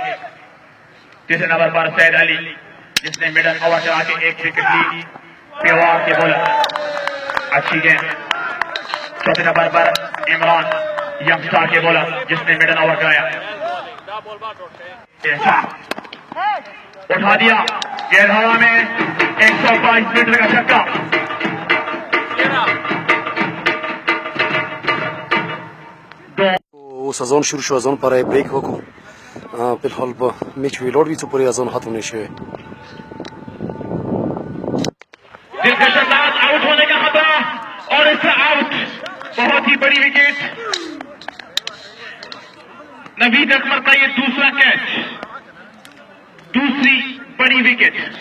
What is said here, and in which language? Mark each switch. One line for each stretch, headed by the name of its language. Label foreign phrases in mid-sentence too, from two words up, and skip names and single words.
Urdu: تیسرے نمبر پر سید علی، جس نے
English: middle over
Urdu: کرا کے 1 وکٹ لی پیوار کے بالر. اچھی گیند. چوتھے نمبر پر عمران، ینگسٹار کے بالر جس نے
English: middle over
Urdu: کرایا، اٹھا دیا گیند ہوا میں، 122 میٹر کا چھکا.
Pashto: اوس اذان شروع شو اذان پر بریک وکړو په حال به میچ ویلوړ وي څو پورې اذان ختم نشي
Urdu: دلکش انداز آؤٹ ہونے کا خطرہ اور اس سے آؤٹ، بہت ہی بڑی وکٹ. نوید اکبر کا یہ دوسرا کیچ، دوسری بڑی وکٹ.